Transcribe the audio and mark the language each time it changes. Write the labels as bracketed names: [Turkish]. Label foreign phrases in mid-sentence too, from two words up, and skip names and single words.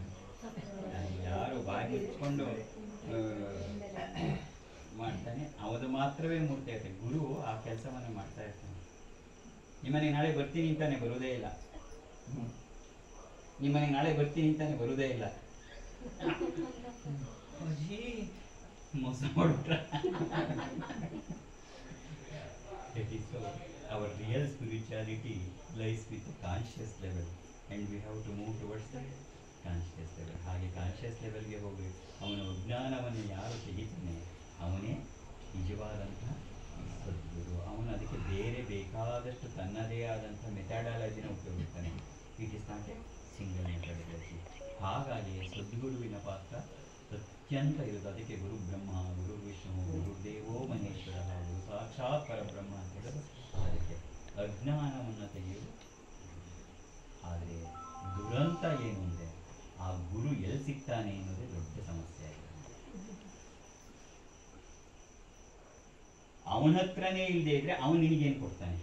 [Kannada] ಯಾರು ಬಾಯಿ ಮುಚ್ಕೊಂಡು ಮಾಡ್ತಾನೆ ಅವದು ಮಾತ್ರವೇ ಮೂರ್ತಿ ಆಗುತ್ತೆ. ಗುರು ಆ ಕೆಲಸವನ್ನು ಮಾಡ್ತಾ ಇರ್ತಾನೆ. ನಿಮ್ಮನೆಗೆ ನಾಳೆ ಬರ್ತೀನಿ ಅಂತಾನೆ ಬರುವುದೇ ಇಲ್ಲ. ನಿಮ್ಮನೆಗೆ ನಾಳೆ ಬರ್ತೀನಿ ಅಂತಾನೆ ಬರುವುದೇ ಇಲ್ಲ. ಮೋಸ ಮಾಡ್ಬಿಟ್ರ. [English] Our real spirituality lies with the conscious level and we have to move towards the conscious level. [Kannada] ಹಾಗೆ [English] conscious levelಗೆ [Kannada] ಹೋಗಿ ಅವನ ಅಜ್ಞಾನವನ್ನು ಯಾರು ತೆಗಿತಾನೆ ಅವನೇ ನಿಜವಾದಂಥ ಸದ್ಗುರು. ಅವನು ಅದಕ್ಕೆ ಬೇರೆ ಬೇಕಾದಷ್ಟು ತನ್ನದೇ ಆದಂಥ ಮೆಥಡಾಲಜಿನ ಉಪಯೋಗಿಸ್ತಾನೆ. [English] it is not a single methodology. [Kannada] ಹಾಗಾಗಿ ಸದ್ಗುರುವಿನ ಪಾತ್ರ ಅತ್ಯಂತ ಇರೋದು. ಅದಕ್ಕೆ [Sanskrit] ಗುರು ಬ್ರಹ್ಮ, ಗುರು ವಿಷ್ಣು, ಗುರುದೇವೋ ಮಹೇಶ್ವರ, ಗುರು ಸಾಕ್ಷಾತ್ ಪರಬ್ರಹ್ಮ [Kannada] ಅಂತ ಹೇಳೋದು. ಅದಕ್ಕೆ ಅಜ್ಞಾನವನ್ನು ತೆಗೆಯುವುದು. ಆದರೆ ದುರಂತ ಏನು ಅಂದರೆ ಆ ಗುರು ಎಲ್ಲಿ ಸಿಗ್ತಾನೆ ಅನ್ನೋದೇ ದೊಡ್ಡ ಸಮಸ್ಯೆ ಆಗಿದೆ. ಅವನ ಹತ್ರನೇ ಇಲ್ಲದೆ ಇದ್ರೆ ಅವನು ನಿನಗೇನು ಕೊಡ್ತಾನೆ?